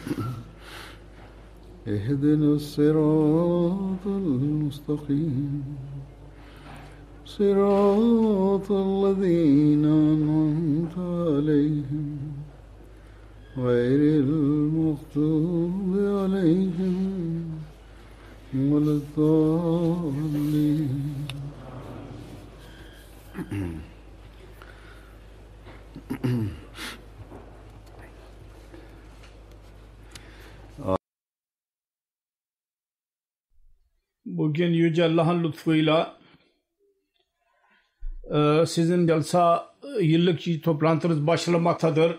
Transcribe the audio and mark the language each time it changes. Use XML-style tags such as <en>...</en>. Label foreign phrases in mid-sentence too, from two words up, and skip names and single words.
<ar>اهدنا الصراط المستقيم صراط الذين أنعمت عليهم غير المغضوب عليهم ولا الضالين.</ar> <tr>Bugün Yüce Allah'ın lütfuyla sizin jalsa yıllık toplantınız başlamaktadır.</tr>